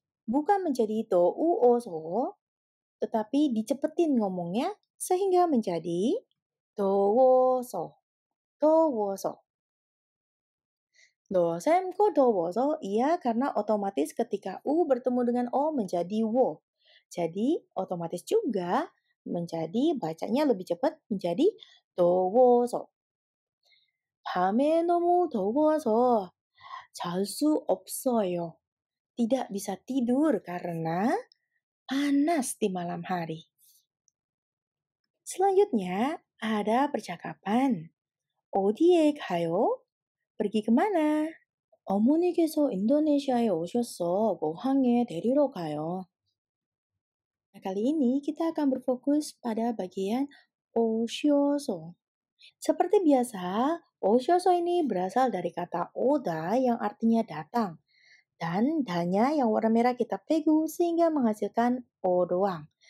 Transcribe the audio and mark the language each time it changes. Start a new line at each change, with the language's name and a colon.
Indonesian: Bukan menjadi do, u, o, so, tetapi dicepetin ngomongnya sehingga menjadi do, wo, so. Do, wo, so. Dosenku dowoso, iya karena otomatis ketika U bertemu dengan O menjadi wo. Jadi otomatis juga menjadi bacanya lebih cepat menjadi dowoso.
Korean: 밤에 너무 더워서 잘 수 없어요.
Indonesian: Tidak bisa tidur karena panas di malam hari. Selanjutnya ada percakapan.
Korean: 어디에 가요?
Indonesian: Pergi kemana?
Korean: 어머니께서 인도네시아에 오셔서 어항에 데리러 가요.
Indonesian: Nah, kali ini kita akan berfokus pada bagian oshioso. Seperti biasa, oshioso ini berasal dari kata oda yang artinya datang. Dan danya yang warna merah kita pegu sehingga menghasilkan o doang.